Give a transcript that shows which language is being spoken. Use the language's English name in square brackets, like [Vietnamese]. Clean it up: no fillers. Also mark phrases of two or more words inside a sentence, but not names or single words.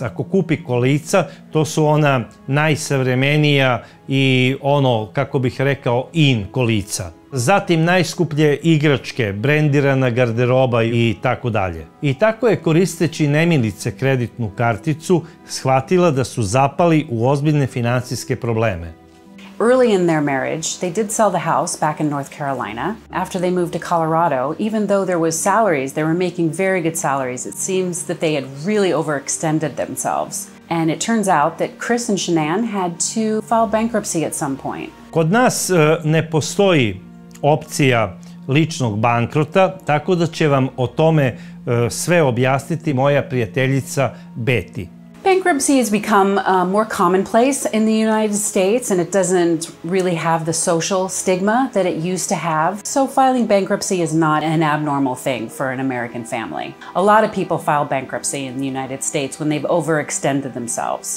[Serbian] Ako kupi kolica, to su ona najsavremenija i ono, kako bih rekao, in kolica. Zatim najskuplje igračke, brendirana garderoba i tako dalje. I tako je, koristeći nemilice kreditnu karticu, shvatila da su zapali u ozbiljne finansijske probleme. [English] Early in their marriage, they did sell the house back in North Carolina. After they moved to Colorado, even though there was salaries, they were making very good salaries, it seems that they had really overextended themselves. And it turns out that Chris and Shanann had to file bankruptcy at some point. [Serbian] Kod nas ne postoji opcija ličnog bankrota, tako da će vam o tome sve objasniti moja prijateljica Betty. [English] Bankruptcy has become more commonplace in the United States, and it doesn't really have the social stigma that it used to have. So filing bankruptcy is not an abnormal thing for an American family. A lot of people file bankruptcy in the United States when they've overextended themselves.